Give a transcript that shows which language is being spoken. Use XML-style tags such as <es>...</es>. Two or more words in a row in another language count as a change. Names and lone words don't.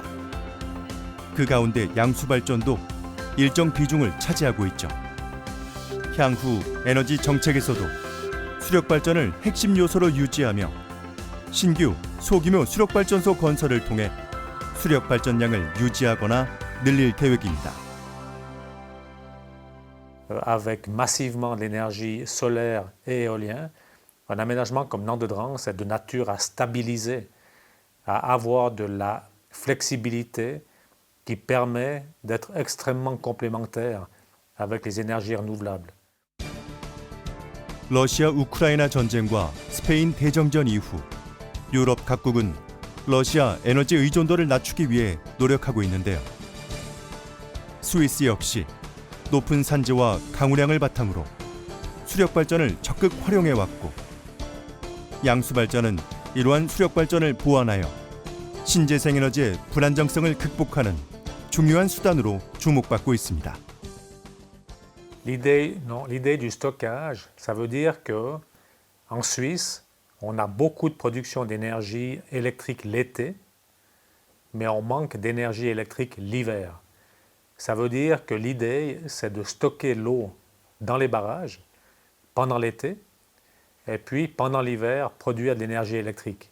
<ko>그 가운데 양수 발전도 일정 비중을 차지하고 있죠. 향후 에너지 정책에서도 수력 발전을 핵심 요소로 유지하며 신규 소규모 수력 발전소 건설을 통해 수력 발전량을 유지하거나 늘릴 계획입니다.</ko> <fr>Avec massivement de l'énergie solaire et éolienne, un aménagement comme Nandedrans est de nature à stabiliser, à avoir de la flexibilité qui permet d'être extrêmement complémentaire avec les énergies renouvelables.</fr> <ko>러시아 우크라이나 전쟁과 스페인 대정전 이후 유럽 각국은 러시아 에너지 의존도를 낮추기 위해 노력하고 있는데요. 스위스 역시 높은 산재와 강우량을 바탕으로 수력 발전을 적극 활용해 왔고 양수 발전은 이러한 수력 발전을 보완하여 신재생 에너지의 불안정성을 극복하는 중요한 수단으로 주목받고 있습니다.</ko> <fr>L'idée du stockage, ça veut dire que en Suisse, on a beaucoup de production d'énergie électrique l'été, mais on manque d'énergie électrique l'hiver. Ça veut dire que l'idée, c'est de stocker l'eau dans les barrages pendant l'été, et puis pendant l'hiver, produire de l'énergie électrique.</fr>